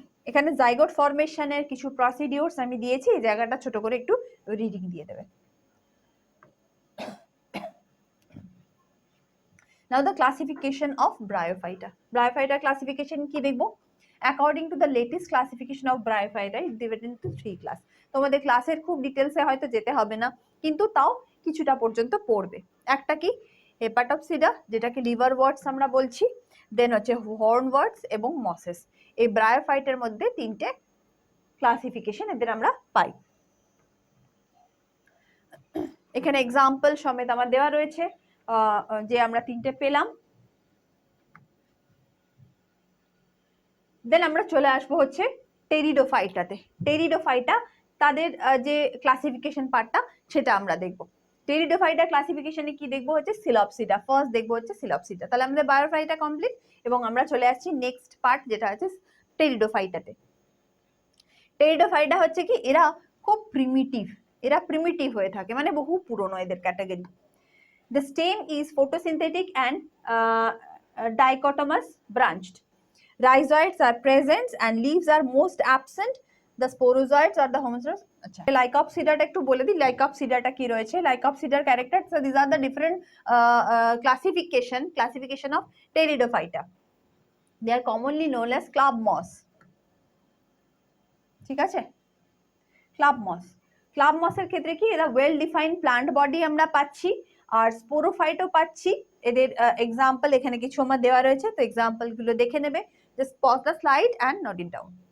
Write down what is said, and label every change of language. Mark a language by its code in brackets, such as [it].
[bn] এখানে জাইগোট ফরমেশনের কিছু প্রসিডিওরস আমি দিয়েছি, এই জায়গাটা ছোট করে একটু রিডিং দিয়ে দেবে। [en] Now the classification of Bryophyta. Bryophyta classification [bn] কি দেখবো? [en] According to the latest classification of Bryophyta, it divided into 3 class. [bn] তোমাদের ক্লাসের খুব ডিটেলসে হয়তো যেতে হবে না, কিন্তু তাও কিছুটা পর্যন্ত পড়বে। একটা কি হেপাটপসিডা, যেটাকে লিভার ওয়ার্ডস আমরা বলছি, দেন হচ্ছে হর্ন ওয়ার্ডস এবং মসেস। এই ব্রায়োফাইটের মধ্যে তিনটে ক্লাসিফিকেশন এদের আমরা পাই। এখানে এক্সাম্পল সমেত আমার দেওয়া রয়েছে যে আমরা তিনটে পেলাম। দেন আমরা চলে আসবো হচ্ছে টেরিডোফাইটাতে। টেরিডোফাইটা তাদের যে ক্লাসিফিকেশন পার্টটা সেটা আমরা দেখবো। টেরিডোফাইটা ক্লাসিফিকেশনে কি দেখবো হচ্ছে সিলপসিডা, ফার্স্ট দেখবো হচ্ছে সিলপসিডা। তাহলে আমাদের বায়োফাইটা কমপ্লিট এবং আমরা চলে আসছি নেক্সট পার্ট যেটা হচ্ছে টেরিডোফাইটাতে। টেরিডোফাইটা হচ্ছে কি, এরা খুব প্রিমিটিভ, এরা প্রিমিটিভ হয়ে থাকে, মানে বহু পুরনো এদের category. [en] The stem is photosynthetic and dichotomous branched. Rhizoids are present and leaves are most absent. The sporozoids are the homozygous. [bn] আচ্ছা, লাইকপসিডাটা একটু বলে দিই, লাইকপসিডাটা কি রয়েছে। [en] লাইকপসিডার character, so these are the different classification of Pteridophyta. They are commonly known as club moss. [bn] ঠিক আছে, club মস। Club মসের ক্ষেত্রে কি, এরা ওয়েল ডিফাইন্ড প্লান্ট বডি আমরা পাচ্ছি, আর স্পোরোফাইটও পাচ্ছি। এদের এক্সাম্পল এখানে কিছু আমার দেওয়া রয়েছে, তো এক্সাম্পল গুলো দেখে নেবে। [en] Just pause the slide and note it down.